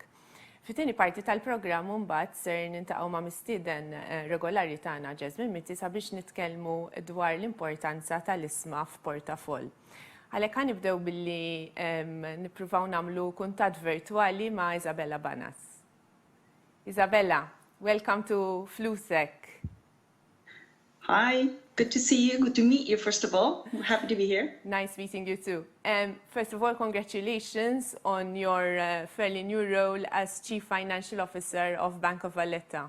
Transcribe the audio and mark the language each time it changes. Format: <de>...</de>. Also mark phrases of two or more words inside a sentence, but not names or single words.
<mt>Fit-tieni parti tal-programm mbagħad ser nintaqgħu ma' mistieden regolari tagħna Ġeżmin Mitti sabiex nitkellmu dwar l-importanza tal-isma f'portafoll. Għalhekk ħanibdew billi nippruvaw nagħmlu kuntatt virtuali ma' Izabela Banas.</mt> <en>Izabela, welcome to Flusek. Hi, good to see you. Good to meet you, first of all. I'm happy to be here. Nice meeting you too. First of all, congratulations on your fairly new role as Chief Financial Officer of Bank of Valletta.</en>